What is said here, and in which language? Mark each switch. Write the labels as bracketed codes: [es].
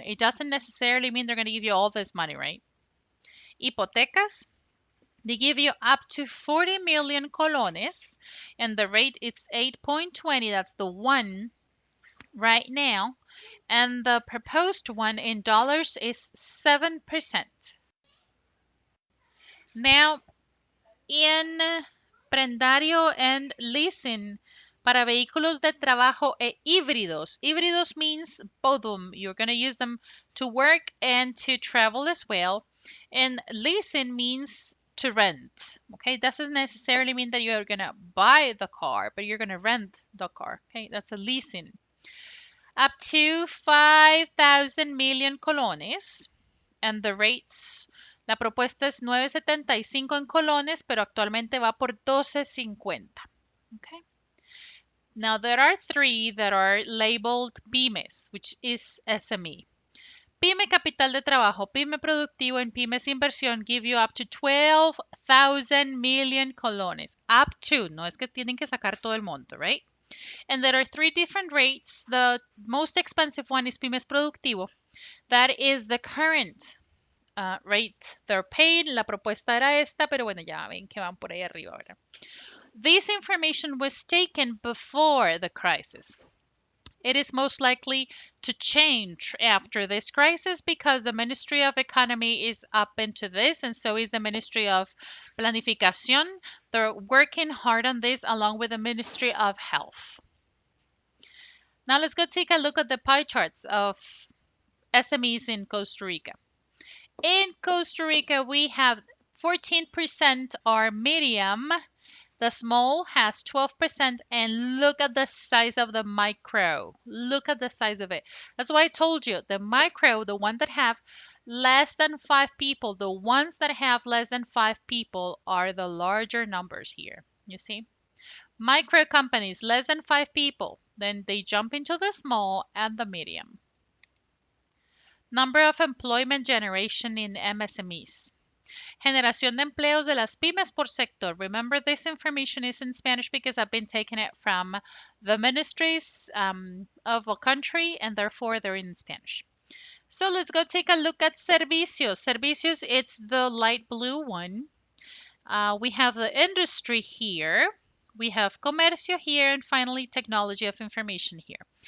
[en] It doesn't necessarily mean they're going to give you all this money, right? Hipotecas, they give you up to 40 million colones, and the rate it's 8.20. That's the one right now. And the proposed one in dollars is 7%. Now, in [es] prendario and leasing para vehículos de trabajo e híbridos. [en] Híbridos means both of them. You're going to use them to work and to travel as well. And leasing means to rent. Okay, doesn't necessarily mean that you're going to buy the car, but you're going to rent the car. Okay, that's a leasing. Up to 5,000 million colones. And the rates, [es] la propuesta es 9.75 en colones, pero actualmente va por 12.50. [en] Okay. Now there are three that are labeled pymes, which is SME. Pyme Capital de Trabajo, Pyme Productivo, and Pymes Inversión give you up to 12,000 million colones. Up to, [es] no es que tienen que sacar todo el monto, [en] right? And there are three different rates. The most expensive one is Pymes Productivo. That is the current rate they're paid. [es] La propuesta era esta, pero bueno, ya ven que van por ahí arriba ahora. [en] This information was taken before the crisis. It is most likely to change after this crisis because the Ministry of Economy is up into this, and so is the Ministry of Planificación. They're working hard on this along with the Ministry of Health. Now let's go take a look at the pie charts of SMEs in Costa Rica. In Costa Rica, we have 14% are medium. The small has 12%, and look at the size of the micro. Look at the size of it. That's why I told you the micro, the one that have less than 5 people, the ones that have less than 5 people are the larger numbers here. You see? Micro companies, less than 5 people. Then they jump into the small and the medium. Number of employment generation in MSMEs. [es] Generación de empleos de las pymes por sector. [en] Remember, this information is in Spanish because I've been taking it from the ministries of a country, and therefore they're in Spanish. So let's go take a look at servicios. Servicios, it's the light blue one. We have the industry here. We have comercio here, and finally technology of information here.